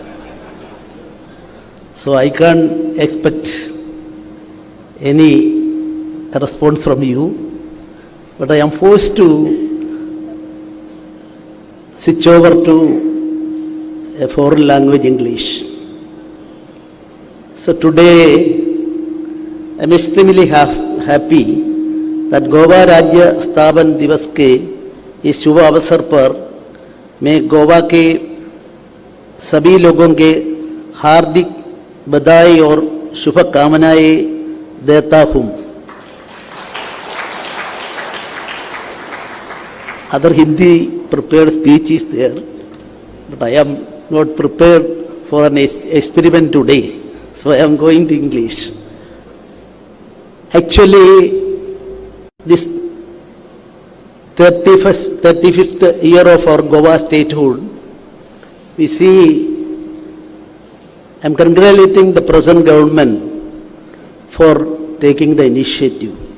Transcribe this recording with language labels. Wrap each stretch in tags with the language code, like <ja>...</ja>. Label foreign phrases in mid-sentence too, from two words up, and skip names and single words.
<en>So I can't expect any response from you, but I am forced to switch over to a foreign language, English. So today I am extremely happy that</en> <hi>गोवा राज्य स्थापन दिवस के इस शुभ अवसर पर मैं गोवा के सभी लोगों के हार्दिक बधाई और शुभकामनाएं देता हूँ.</hi> <en>Other Hindi prepared speech is there, but I am not prepared for an experiment today, so I am going to English. Actually, this 35th year of our Goa Statehood, we see, I am congratulating the present government for taking the initiative.</en>